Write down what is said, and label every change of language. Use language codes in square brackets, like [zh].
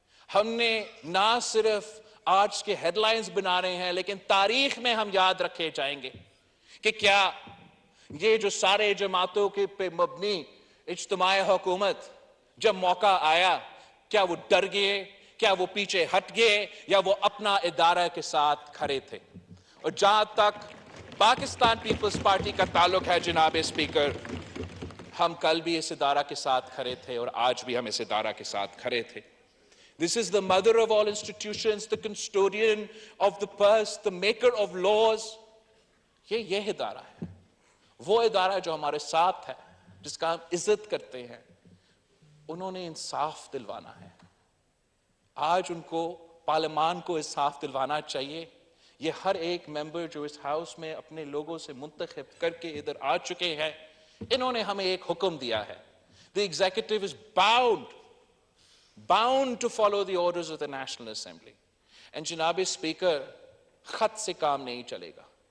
[ur] ہم نے نہ صرف آج کے ہیڈ لائنز بنا رہے ہیں، لیکن تاریخ میں ہم یاد رکھے جائیں گے کہ کیا یہ جو سارے جماعتوں کے پہ مبنی اجتماعی حکومت جب موقع آیا، کیا وہ ڈر گئے، کیا وہ پیچھے ہٹ گئے، یا وہ اپنا ادارہ کے ساتھ کھڑے تھے. اور جہاں تک پاکستان پیپلز پارٹی کا تعلق ہے جناب اسپیکر، ہم کل بھی اس ادارہ کے ساتھ کھڑے تھے اور آج بھی ہم اس ادارہ کے ساتھ کھڑے تھے. [en] This is the mother of all institutions, the custodian of the purse, the maker of laws. [ur] یہ ادارہ ہے، وہ ادارہ جو ہمارے ساتھ ہے، جس کا ہم عزت کرتے ہیں. انہوں نے انصاف دلوانا ہے. آج ان کو پارلیمان کو انصاف دلوانا چاہیے. یہ ہر ایک ممبر جو اس ہاؤس میں اپنے لوگوں سے منتخب کر کے ادھر آ چکے ہیں، انہوں نے ہمیں ایک حکم دیا ہے. [en] The executive is bound to follow the orders of the National Assembly. [ur] And جناب اسپیکر، خط سے کام نہیں چلے گا.